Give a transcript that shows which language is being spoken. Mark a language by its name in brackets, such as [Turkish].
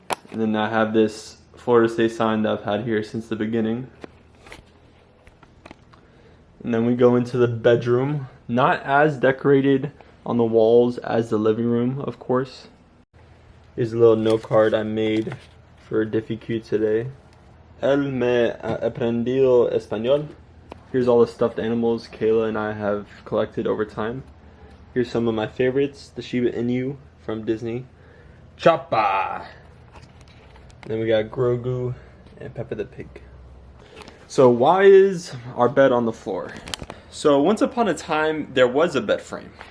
[English] And then I have this Florida State sign that I've had here since the beginning. And then we go into the bedroom. Not as decorated on the walls as the living room, of course. Here's a little note card I made for Diffie Q today. [Spanish] Él me ha aprendido español. [English] Here's all the stuffed animals Kayla and I have collected over time. Here's some of my favorites. The Shiba Inu from Disney. Choppa! Then we got Grogu and Peppa the Pig. So why is our bed on the floor? So once upon a time, there was a bed frame.